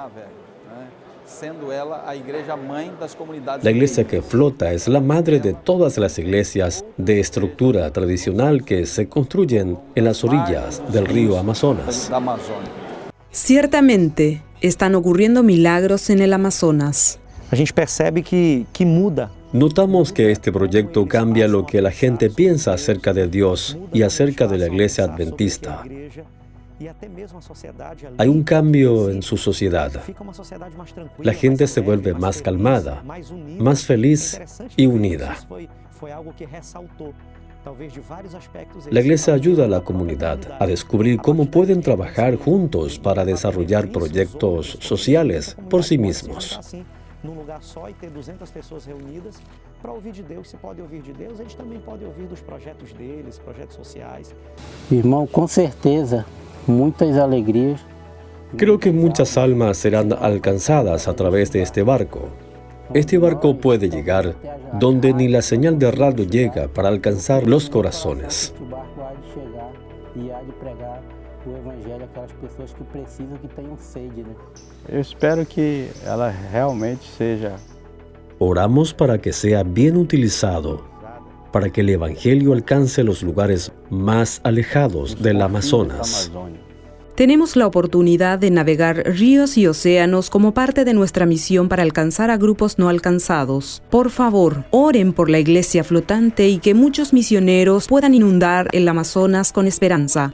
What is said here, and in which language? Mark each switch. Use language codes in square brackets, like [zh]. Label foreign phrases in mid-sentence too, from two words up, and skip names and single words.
[es] La iglesia que flota es la madre de todas las iglesias de estructura tradicional que se construyen en las orillas del río Amazonas. Ciertamente, están ocurriendo milagros en el Amazonas. [pt] A gente percebe que muda. [es] Notamos que este proyecto cambia lo que la gente piensa acerca de Dios y acerca de la iglesia adventista. Hay un cambio en su sociedad. La gente se vuelve más calmada, más feliz y unida. La iglesia ayuda a la comunidad a descubrir cómo pueden trabajar juntos para desarrollar proyectos sociales por sí mismos. [pt] Num lugar só e ter 200 pessoas reunidas para ouvir de Deus. Se pode ouvir de Deus, eles também podem ouvir dos projetos deles, projetos sociais. Irmão, com certeza, muitas alegrias. [es] Creo que muchas almas serán alcanzadas a través de este barco. Este barco puede llegar donde ni la señal de radio llega para alcanzar los corazones. [pt] O evangelho àquelas pessoas que precisam, que tenham sede, né? Eu espero que ela realmente seja. [es] Oramos para que sea bien utilizado, para que el evangelio alcance los lugares más alejados del Amazonas. Tenemos la oportunidad de navegar ríos y océanos como parte de nuestra misión para alcanzar a grupos no alcanzados. Por favor, oren por la iglesia flotante y que muchos misioneros puedan inundar el Amazonas con esperanza.